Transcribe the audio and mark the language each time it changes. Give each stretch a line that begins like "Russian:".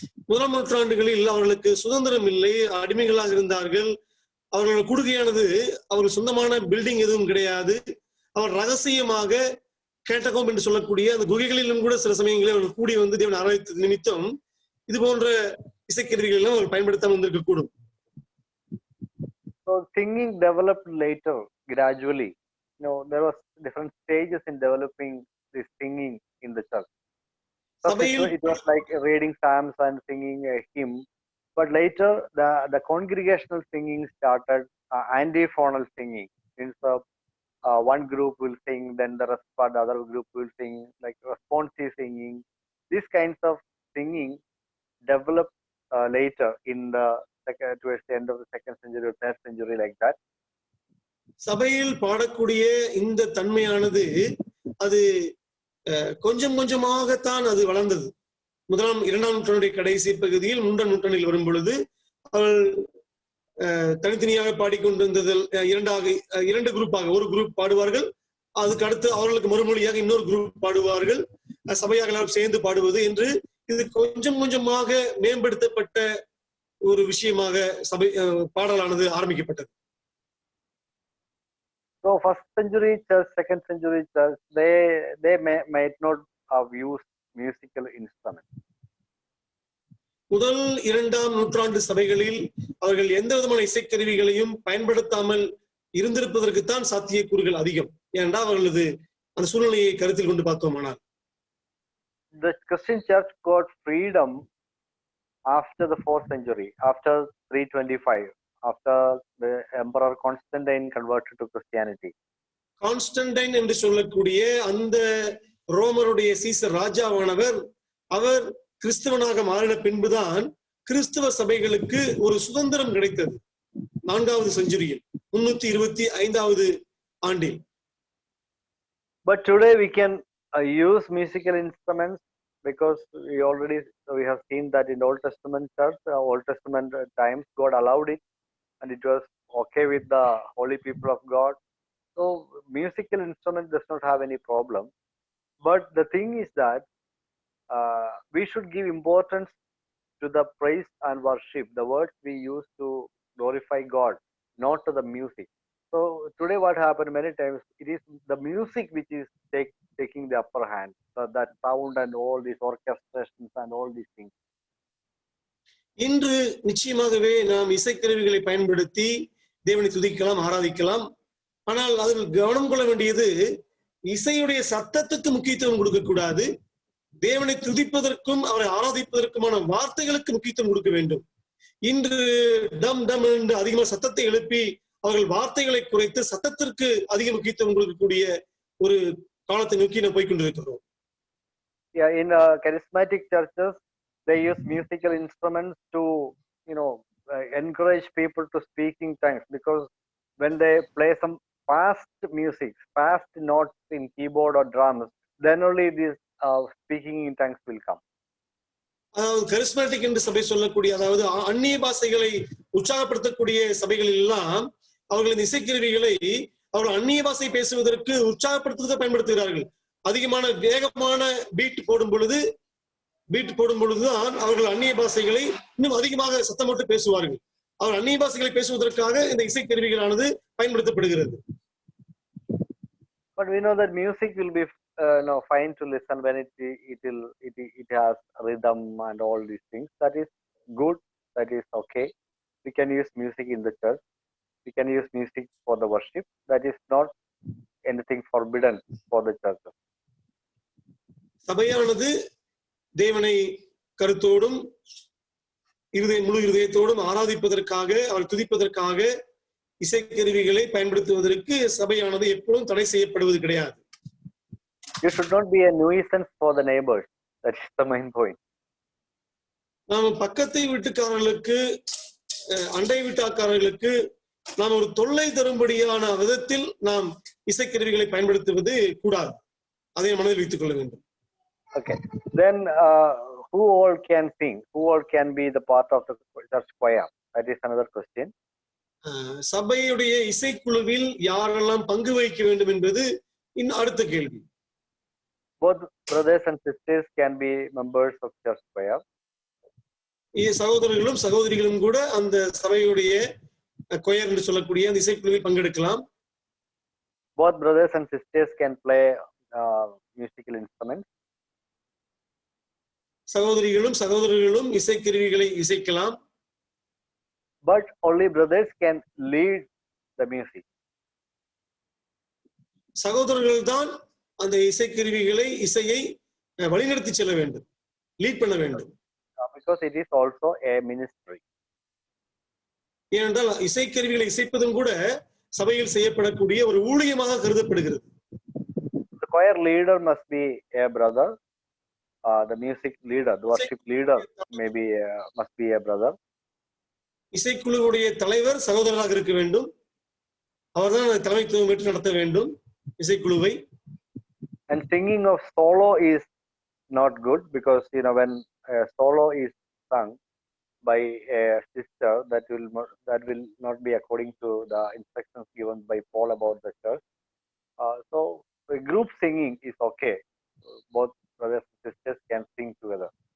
Tamil: முதலாம் நூற்றாண்டுகளில் அவர்களுக்கு சுதந்திரம் இல்லை, அடிமைகளாக இருந்தார்கள். அவர்களோட குடுகையானது அவர்கள் சொந்தமான பில்டிங் எதுவும் கிடையாது. அவர் ரகசியமாக கேட்டகோம் என்று சொல்லக்கூடிய அந்த குகைகளிலும் கூட சில சமயங்களில் அவர்கள் கூடி வந்து தேவன் ஆராய்ச்சி நிமித்தம் இது போன்ற இசைக்கருவிகள் எல்லாம் அவர்கள் பயன்படுத்தாமல் வந்திருக்க கூடும்.
English: So singing developed later gradually. There was different stages in developing this singing in the church. It was like reading psalms and singing a hymn, but later the congregational singing started, antiphonal singing. One group will sing, then the other group will sing, like responsive singing. These kinds of singing developed later in the towards the end of the 2nd century or 3rd century, like that.
Tamil: சபையில் பாடக்கூடிய இந்த தன்மையானது அது கொஞ்சம் கொஞ்சமாகத்தான் அது வளர்ந்தது. 2ஆம் நூற்றாண்டுடைய கடைசி பகுதியில் 3ஆம் நூற்றாண்டில் வரும் பொழுது அவள் தனித்தனியாக பாடிக்கொண்டிருந்ததில் 2 குரூப்பாக, ஒரு குரூப் பாடுவார்கள், அதுக்கு அடுத்து அவர்களுக்கு மறுமொழியாக இன்னொரு குரூப் பாடுவார்கள், சபையாக சேர்ந்து பாடுவது என்று இது கொஞ்சம் கொஞ்சமாக மேம்படுத்தப்பட்ட ஒரு விஷயமாக சபை பாடலானது ஆரம்பிக்கப்பட்டது.
English: So 1st century church, 2nd century church, they might not have used musical instruments.
Tamil: முதல் 2ஆம் நூற்றாண்டு சபைகளில் அவர்கள் எந்த விதமான இசைக்கருவிகளையும் பயன்படுத்தாமல் இருந்திருப்பதற்குத்தான் சாத்தியக்கூறுகள் அதிகம். ஏனென்றால் அவர்களது அந்த சூழ்நிலையை கருத்தில் கொண்டு பார்த்தோமானால்
English: the Christian church got freedom after the 4th century, after 325, after the Emperor Constantine converted to Christianity.
Tamil: Constantine என்று சொல்லக்கூடிய அந்த ரோமருடைய சீசர் ராஜாவானவர் அவர் கிறிஸ்தவனாக மாறின பின்புதான் கிறிஸ்தவ சபைகளுக்கு ஒரு சுதந்திரம் கிடைத்தது 4வது செஞ்சுரியில் 325வது ஆண்டில்.
English: But today we can use musical instruments because we have seen that in Old Testament church, Old Testament times, God allowed it and it was okay with the holy people of God. So musical instrument does not have any problem. But the thing is that we should give importance to the praise and worship, the words we use to glorify God, not to the music. So today what happened many times, it is the music which is taking the upper hand. So that sound and all these orchestrations and all these things.
Tamil: இன்று நிச்சயமாகவே நாம் இசைக்கருவிகளை பயன்படுத்தி தேவனை துதிக்கலாம், ஆராதிக்கலாம். ஆனால் அதில் கவனம் கொள்ள வேண்டியது இசையுடைய சத்தத்துக்கு முக்கியத்துவம் கொடுக்க கூடாது. தேவனை துதிப்பதற்கும் அவரை ஆராதிப்பதற்குமான வார்த்தைகளுக்கு முக்கியத்துவம் கொடுக்க வேண்டும். இன்று டம் டம் என்று அதிகமாக சத்தத்தை எழுப்பி அவர்கள் வார்த்தைகளை குறைத்து சத்தத்திற்கு அதிக முக்கியத்துவம் கொடுக்கக்கூடிய ஒரு காலத்தை நோக்கி நாம் போய்கொண்டிருக்கிறோம்.
English: Yeah, in charismatic churches, they use musical instruments to, encourage people to speak in tongues, because when they play some fast music, fast notes in keyboard or drums, then only this speaking in tongues will come.
Tamil: அதாவது charismatic என்று சபை சொல்லக்கூடிய, அதாவது அந்நிய பாஷைகளை உற்சாகப்படுத்தக்கூடிய சபைகளில் எல்லாம் அவர்கள் இந்த இசைக்கருவிகளை அவர்கள் அந்நிய பாஷை பேசுவதற்கு உற்சாகப்படுத்துவதை பயன்படுத்துகிறார்கள். அதிகமான வேகமான பீட் போடும் பொழுதுதான் அவர்கள் அந்நிய பாஷைகளை இன்னும் அதிகமாக சத்தம் போட்டு பேசுவார்கள். அவர் அந்நிய பாஷைகளை பேசுவதற்காக இந்த இசைக்கருவிகளானது பயன்படுத்தப்படுகிறது.
English: But we know that music will be fine to listen when it has rhythm and all these things. That is good. That is okay. We can use music in the church. We can use music for the worship. That is not anything forbidden for the church.
Tamil: சபையானது தேவனை கருத்தோடும் முழு இருதயத்தோடும் ஆராதிப்பதற்காக, அவர் துதிப்பதற்காக இசைக்கருவிகளை பயன்படுத்துவதற்கு சபையானது எப்பொழுதும் தடை செய்யப்படுவது கிடையாது.
English: You should not be a nuisance for the neighbors. That is the main point.
Tamil: நாம் பக்கத்தை வீட்டுக்காரர்களுக்கு, அண்டை வீட்டாக்காரர்களுக்கு நாம் ஒரு தொல்லை தரும்படியான விதத்தில் நாம் இசைக்கருவிகளை பயன்படுத்துவது கூடாது. அதை மனதில் வைத்துக் கொள்ள வேண்டும்.
English: Okay. Then who all can sing? Who all can be the part of the church choir? That is another question.
Tamil: சபையுடைய இசைக்குழுவில் யாரெல்லாம் பங்கு வகிக்க வேண்டும் என்பது அடுத்த கேள்வி.
English: Both brothers and sisters can be members of church choir.
Tamil: சகோதரர்களும் சகோதரிகளும் கூட அந்த சபையுடைய கொயர் என்று சொல்லக்கூடிய அந்த இசைக்குழுவில் பங்கெடுக்கலாம்.
English: Both brothers and sisters can play musical instruments.
Tamil: சகோதரர்களும் இசைக்கருவிகளை இசைக்கலாம்.
English: But only brothers can lead the music.
Tamil: சகோதரர்கள் தான் அந்த இசையை வழிநடத்தி செல்ல வேண்டும், லீட் பண்ண வேண்டும்.
English: Because it is also a ministry.
Tamil: ஏனென்றால் இசைக்கருவிகளை இசைப்பதும் கூட சபையில் செய்யப்படக்கூடிய ஒரு ஊழியமாக கருதப்படுகிறது.
English: The choir leader must be a brother. The music leader, the worship leader must be a brother.
Tamil: இசைக்குழுவுடைய தலைவர் சகோதரராக இருக்க வேண்டும். அவர்தான் தலைமைத்துவம் பெற்று நடத்த வேண்டும் இசைக்குழுவை.
English: And singing of solo is not good, because when a solo is sung by a sister, that will not be according to the instructions given by Paul about the church. So a group singing is okay. Both brothers and sisters can sing together.